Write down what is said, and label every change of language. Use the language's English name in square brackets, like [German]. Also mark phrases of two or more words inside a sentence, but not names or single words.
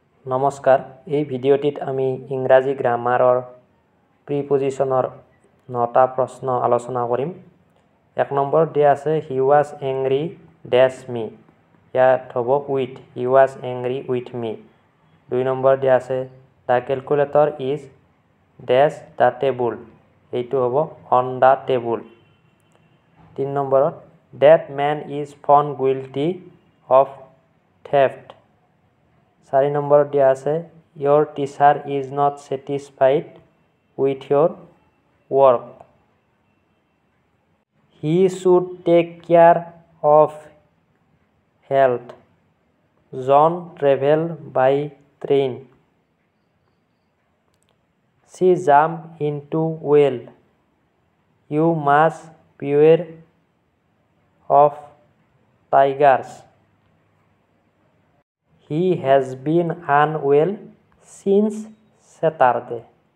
[Assamese] নমস্কাৰ এই ভিডিঅ'টিত আমি ইংৰাজী [English] grammar preposition [Assamese] 9টা প্ৰশ্ন আলোচনা কৰিম। 1 নম্বৰ দিয়া আছে [English] he was angry dash me, [Assamese] ইয়াত হ'ব [English] with, he was angry with me। [Assamese] 2 নম্বৰ দিয়া আছে [English] the calculator is dash the table, [Assamese] এইটো হ'ব [English] on the table। 3 নম্বৰত that man is found guilty of theft। [Assamese] 4 নম্বৰ দিয়া আছে [English] your teacher is not satisfied with your work, he should take care of health, John travel by train, she jumped into well, you must beware of tigers, he has been unwell since Saturday।